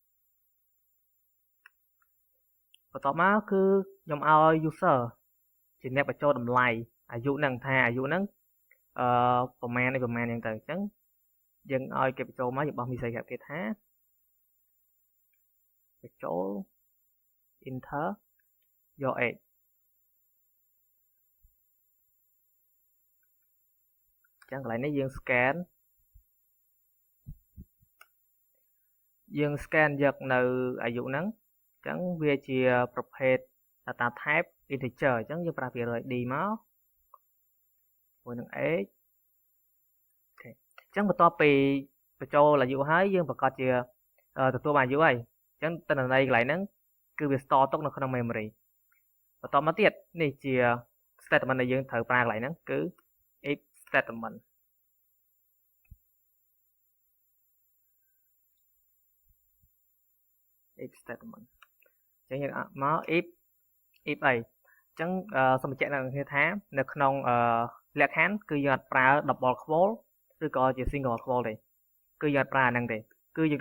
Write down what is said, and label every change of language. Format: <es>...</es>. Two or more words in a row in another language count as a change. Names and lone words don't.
<km>បន្ទាប់មកគឺខ្ញុំឲ្យ user ជាអ្នកបញ្ចូលតម្លៃអាយុហ្នឹងថាអាយុហ្នឹងប្រមាណអីប្រមាណអញ្ចឹងទៅអញ្ចឹងយើងឲ្យគេបញ្ចូលមកយើងបោះមីស័យប្រាប់គេថាបញ្ចូល</km> <en>enter your age</en> <km>អញ្ចឹងកន្លែងនេះយើង scan យកនៅអាយុហ្នឹងអញ្ចឹងវាជាប្រភេទ</km> <en>data type integer</en> <km>អញ្ចឹងយើងប្រើភាគរយ d មកមួយនឹង age អូខេអញ្ចឹងបន្ទាប់ពីបញ្ចូលអាយុហើយយើងប្រកាសជាទទួលបានអាយុហើយអញ្ចឹងទិន្នន័យកន្លែងហ្នឹងគឺវា store ទុកនៅក្នុង memory បន្តមកទៀតនេះជា statement ដែលយើងត្រូវប្រើកន្លែងហ្នឹងគឺ</km> <en>if statement</en> <km>អញ្ចឹងយើងមក if អីអញ្ចឹងសូមបញ្ជាក់ដល់អ្នកថានៅក្នុងលក្ខខណ្ឌគឺយើងអត់ប្រើ</km> <en>double quote</en> <km>ឬក៏ជា</km> <en>single quote</en> <km>ទេគឺយើងអត់ប្រើអាហ្នឹងទេគឺយើងសរ</km>